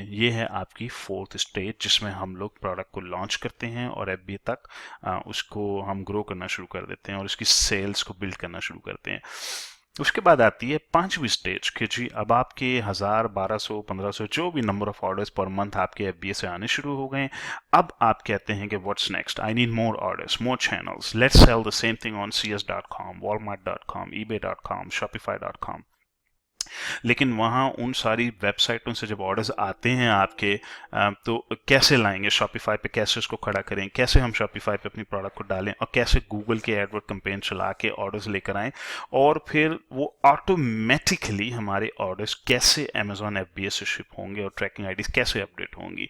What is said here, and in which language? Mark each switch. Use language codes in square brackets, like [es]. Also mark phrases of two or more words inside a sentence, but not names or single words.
[hi] ये है आपकी [en] fourth stage [hi] जिसमें हम लोग प्रोडक्ट को लॉन्च करते हैं और FBA तक उसको हम ग्रो करना शुरू कर देते हैं और उसकी सेल्स को बिल्ड करना शुरू करते हैं। उसके बाद आती है पांचवी स्टेज कि जी अब आपके 1000, 1200, 1500 जो भी [en] number of orders per month [hi] आपके FBA से आने शुरू हो गए। अब आप कहते हैं कि [en] what's next, I need more orders, more channels, let's sell the same thing on cs.com, walmart.com, ebay.com, shopify.com। [hi] लेकिन वहाँ उन सारी वेबसाइटों से जब ऑर्डर्स आते हैं आपके, तो कैसे लाएंगे शॉपिफाई पे, कैसे उसको खड़ा करें, कैसे हम शॉपिफाई पे अपनी प्रोडक्ट को डालें और कैसे गूगल के [en] AdWords campaign [hi] चला के ऑर्डर्स लेकर आएं और फिर वो ऑटोमेटिकली हमारे ऑर्डर्स कैसे अमेजोन FBA से शिप होंगे और [en] tracking IDs [hi] कैसे अपडेट होंगी।